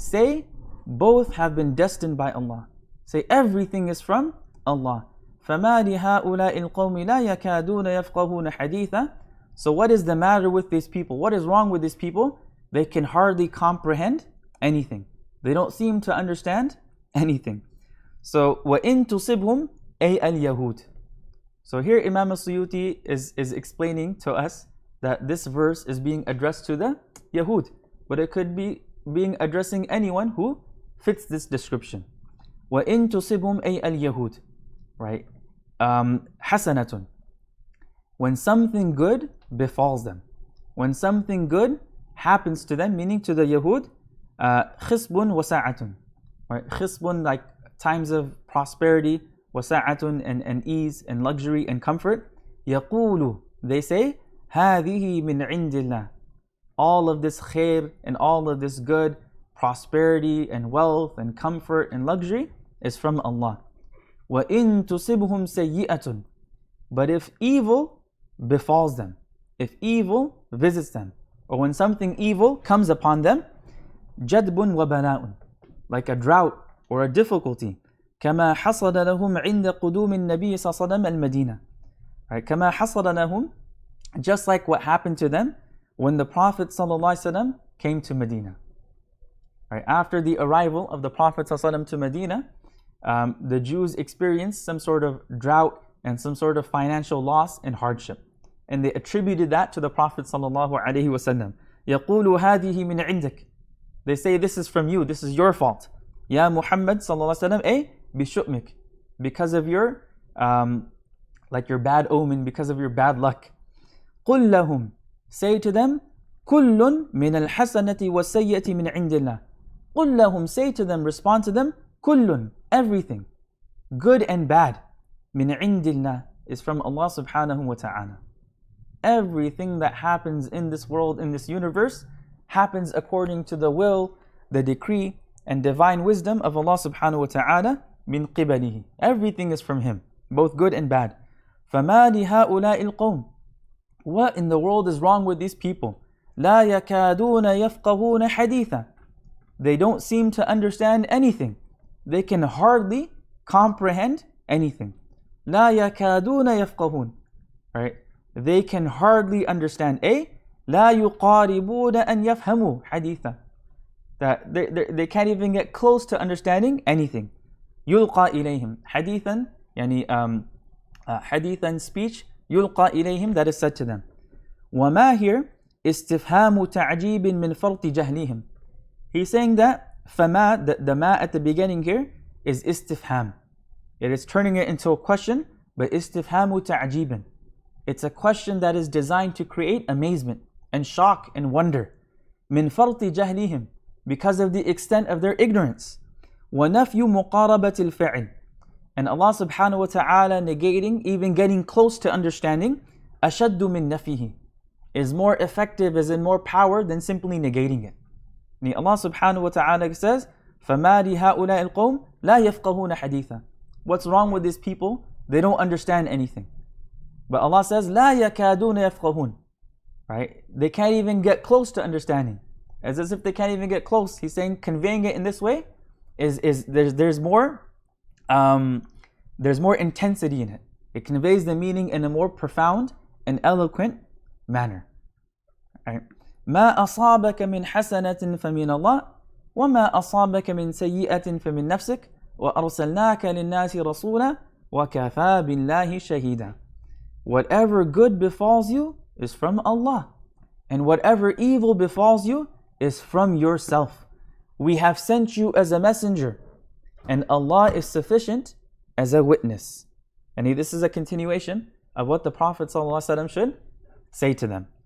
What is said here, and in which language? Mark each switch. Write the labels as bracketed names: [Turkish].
[English] Say, both have been destined by Allah. Say, everything is from Allah. [Arabic] فَمَا لِهَؤُلَاءِ الْقَوْمِ لَا يَكَادُونَ يَفْقَهُونَ حَدِيثًا. [English] So what is the matter with these people? What is wrong with these people? They can hardly comprehend anything. They don't seem to understand anything. [Arabic] So وَإِن تُصِبْهُمْ أَيْ الْيَهُودِ. [English] So here Imam al-Suyuti is explaining to us that this verse is being addressed to the Yahud, but it could be being addressing anyone who fits this description. [Arabic] وَإِن تُصِبْهُمْ أَيْ الْيَهُودِ. Right? حَسَنَةٌ. [English] When something good befalls them. When something good happens to them, meaning to the Yahud, [Arabic] خِصْبٌ وَسَعَةٌ. [English] Right? [Arabic] خِصْبٌ, [English] like times of prosperity, [Arabic] وَسَعَةٌ, [English] and ease and luxury and comfort. [Arabic] يَقُولُ. [English] They say, [Arabic] هَذِهِ مِنْ عِنْدِ اللَّهِ. [English] All of this khair and all of this good, prosperity and wealth and comfort and luxury is from Allah. [Arabic] وَإِن تُصِبْهُمْ سَيِّئَةٌ. [English] But if evil befalls them, if evil visits them, or when something evil comes upon them, [Arabic] جَدْبٌ وَبَلَاءٌ, [English] like a drought or a difficulty, [Arabic] كَمَا حَصَلَ لَهُمْ عِنْدَ قُدُومِ النَّبِيِّ صَلَّى اللَّهُ عَلَيْهِ وَسَلَّمَ الْمَدِينَةِ. [English] Right? [Arabic] كَمَا حَصَلَ لَهُمْ, [English] just like what happened to them when the Prophet ﷺ came to Medina. Right? After the arrival of the Prophet ﷺ to Medina, the Jews experienced some sort of drought and some sort of financial loss and hardship. And they attributed that to the Prophet ﷺ. [Arabic] يَقُولُ هَذِهِ مِنْ عِنْدِكَ. [English] They say, this is from you, this is your fault. Ya Muhammad ﷺ, [Arabic] بِشُؤْمِكَ. [English] Because of your, like your bad omen, because of your bad luck. [Arabic] قُلْ لَهُمْ. [English] Say to them, [Arabic] كُلٌّ مِنَ الْحَسَنَةِ وَالسَّيِّئَةِ مِنْ عِنْدِ اللَّهِ. قُلْ لَهُمْ. [English] Say to them, respond to them, [Arabic] كُلٌّ. [English] Everything, good and bad, [Arabic] مِنْ عِنْدِ اللَّهِ, [English] is from Allah subhanahu wa ta'ala. Everything that happens in this world, in this universe, happens according to the will, the decree, and divine wisdom of Allah subhanahu wa ta'ala, [Arabic] min qibalihi. [English] Everything is from Him, both good and bad. [Arabic] فَمَا لِهَؤُلَاءِ الْقَوْمِ. [English] What in the world is wrong with these people? [Arabic] لَا يَكَادُونَ يَفْقَهُونَ حَدِيثًا. [English] They don't seem to understand anything. They can hardly comprehend anything. [Arabic] لَا يَكَادُونَ يَفْقَهُونَ. Right? [English] They can hardly understand. [Arabic] لَا يُقَارِبُونَ أَنْ يَفْهَمُوا حَدِيثًا. [English] That they can't even get close to understanding anything. [Arabic] يُلْقَى إِلَيْهِمْ حَدِيثًا, يعني حديثًا, [English] speech, [Arabic] يُلْقَى إِلَيْهِمْ, [English] that is said to them. [Arabic] وَمَا [English] here [Arabic] استفهام تعجيب من فرط جهلهم. [English] He's saying that [Arabic] فَمَا, [English] the ma at the beginning here is istifham. It is turning it into a question, but istifhamu ta'jibin. It's a question that is designed to create amazement and shock and wonder. [Arabic] من فرط جهلهم, [English] because of the extent of their ignorance. [Arabic] وَنَفْيُ مُقَارَبَةِ الْفِعْلِ. [English] And Allah subhanahu wa ta'ala negating, even getting close to understanding, [Arabic] أَشَدُّ مِن نَفِيهِ, [English] is more effective, is in more power than simply negating it. And Allah subhanahu wa ta'ala says, [Arabic] فَمَا لِهَؤُلَاءِ الْقَوْمِ لَا يَفْقَهُونَ حَدِيثًا. [English] What's wrong with these people? They don't understand anything. But Allah says, [Arabic] لَا يَكَادُونَ يَفْقَهُونَ. [English] Right? They can't even get close to understanding. As if they can't even get close. He's saying conveying it in this way there's more intensity in it. It conveys the meaning in a more profound and eloquent manner. Right? [Arabic] ما أصابك من حسنة فمن الله وما أصابك من سيئة فمن نفسك وأرسلناك للناس رسولا وكفى بالله شهيدا. [English] Whatever good befalls you is from Allah, and whatever evil befalls you is from yourself. We have sent you as a messenger, and Allah is sufficient as a witness. And this is a continuation of what the Prophet ﷺ should say to them.